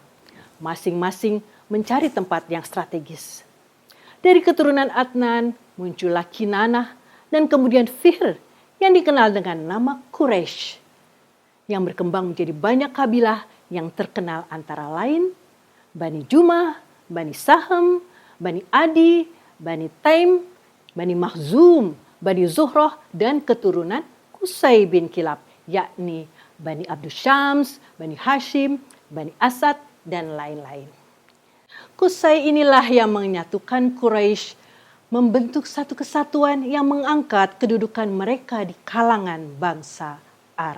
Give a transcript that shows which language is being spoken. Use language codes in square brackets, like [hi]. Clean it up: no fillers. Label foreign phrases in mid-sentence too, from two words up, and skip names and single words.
[id] Masing-masing mencari tempat yang strategis. Dari keturunan Adnan muncullah Kinanah dan kemudian Fihr yang dikenal dengan nama Quraisy, yang berkembang menjadi banyak kabilah yang terkenal antara lain Bani Jumah, Bani Sahm, Bani Adi, Bani Taim, Bani Makhzum, Bani Zuhrah, dan keturunan Qusay bin Kilab, yakni Bani Abdus Syams, Bani Hashim, Bani Asad, dan lain-lain. Qusay inilah yang menyatukan Quraisy, membentuk satu kesatuan yang mengangkat kedudukan mereka di kalangan bangsa Arab.